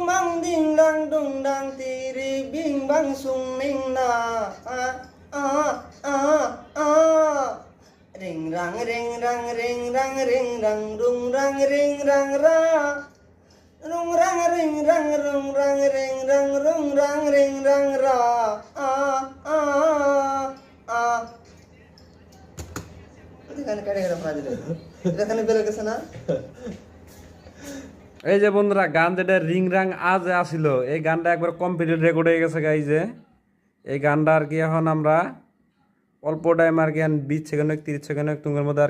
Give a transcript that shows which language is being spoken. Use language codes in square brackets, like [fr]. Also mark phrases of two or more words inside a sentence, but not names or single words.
[bn] ding dang dung dang tiri bing bang sung ning na ring rang ring rang ring rang ring rang dung rang ring rang ra rung rang ring rang rung rang ring rang rung rang ring rang ra এখানে কেটে গেল ফ্রাজ রে এখানে বের গেছে না। এই যে বন্ধুরা গান যেটা রিং রাং আজ আসিল এই গানটা একবার [en] complete record [bn] হয়ে গেছে গাই যে এই গানটা আর কি এখন আমরা অল্প টাইম আর কি 20 সেকেন্ড 30 সেকেন্ড তোমার মধ্যে আর